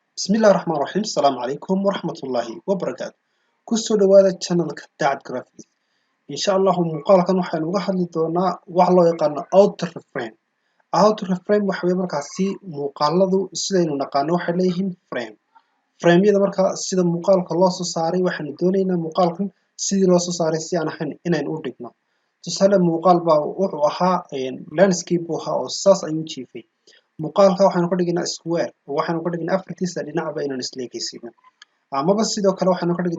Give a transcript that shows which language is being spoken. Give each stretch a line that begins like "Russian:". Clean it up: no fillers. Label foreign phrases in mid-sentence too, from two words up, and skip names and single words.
Arabic: بسم الله الرحمن الرحيم السلام عليكم ورحمة الله وبركاته
Somali: ku soo dhawaada channelka Dacad Graphics
Arabic: إن شاء الله
Somali: muuqaalkan waxaan uga hadli doonaa wax loo yaqaano
English: outer frame frame
Somali: waxa weeye markaasi muuqaaladu sidaynu naqaano waxay leeyihiin frame-yada marka sida muuqaalka loo soo saaray waxaan doonaynaa muuqaalkan sidii loo soo saaray si aan ahayn inaan u dhigno tusaale muuqaal baa wuxuu ahaa landscape buu ahaa oo saas ayuu jiifay muuqaalka waxaanu ka dhignaa square waxaanu ka dhignaa afartiisa dhinacba inaan isleekaysiino amaba sidoo kale waxaanu ka dhigi